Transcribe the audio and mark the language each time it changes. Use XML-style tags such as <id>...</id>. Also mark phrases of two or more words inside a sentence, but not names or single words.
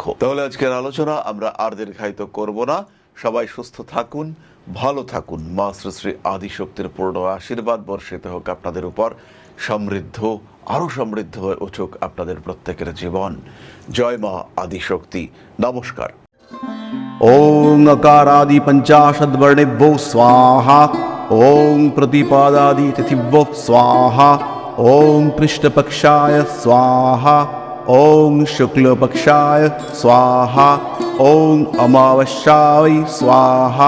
<bn>তাহলে আজকের আলোচনা আমরা আর দীর্ঘায়িত করব না। সবাই সুস্থ থাকুন, ভালো থাকুন। মা শ্রী শ্রী আদিশক্তির পূর্ণ আশীর্বাদ বর্ষিত হোক আপনাদের উপর। আরো সমৃদ্ধ হয়ে উঠুক আপনাদের প্রত্যেকের জীবন। জয় মা আদিশক্তি। নমস্কার।</bn> <sa>ओम नकारादि पंचाशद वर्णेभ्यो स्वाहा। ओम प्रतिपादादि तिथिभ्यो स्वाहा। ओम पृष्ठपक्षाय स्वाहा। ओम शुक्लपक्षाय स्वाहा। ओम अमावस्याय स्वाहा।</sa>